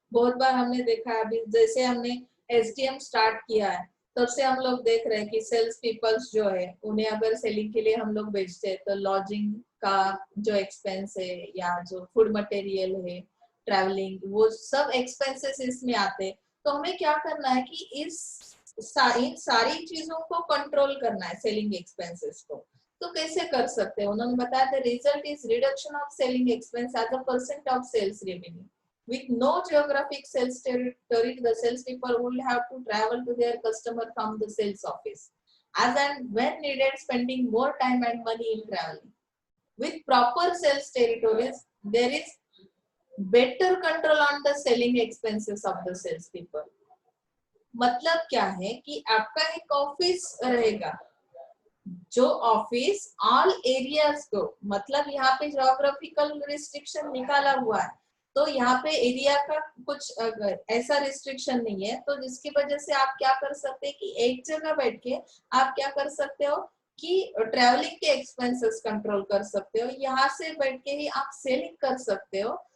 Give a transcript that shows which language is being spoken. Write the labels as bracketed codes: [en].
[hi] बहुत बार हमने देखा है, अभी जैसे हमने एसडीएम स्टार्ट किया है तब से हम लोग देख रहे हैं कि सेल्स पीपल्स जो है उन्हें अगर सेलिंग के लिए हम लोग भेजते हैं तो लॉजिंग का जो एक्सपेंस है या जो फूड मटेरियल है, ट्रैवलिंग, वो सब एक्सपेंसेस इसमें आते हैं। तो हमें क्या करना है कि इन सारी चीजों को कंट्रोल करना है, सेलिंग एक्सपेंसेस को। तो कैसे कर सकते हैं, उन्होंने बताया [en] The result is reduction of selling expense as a percent of sales revenue. With no geographic sales territory, the salespeople will have to travel to their customer from the sales office, as and when needed, spending more time and money in traveling. With proper sales territories, there is better control on the selling expenses of the salespeople. [hi] मतलब क्या है कि आपका एक office रहेगा, जो office all areas को, मतलब यहाँ पे ज्योग्राफिकल रिस्ट्रिक्शन निकाला हुआ है, तो यहाँ पे एरिया का कुछ ऐसा रिस्ट्रिक्शन नहीं है, तो जिसकी वजह से आप क्या कर सकते हैं कि एक जगह बैठ के आप क्या कर सकते हो कि ट्रैवलिंग के एक्सपेंसेस कंट्रोल कर सकते हो, यहाँ से बैठ के ही आप सेलिंग कर सकते हो।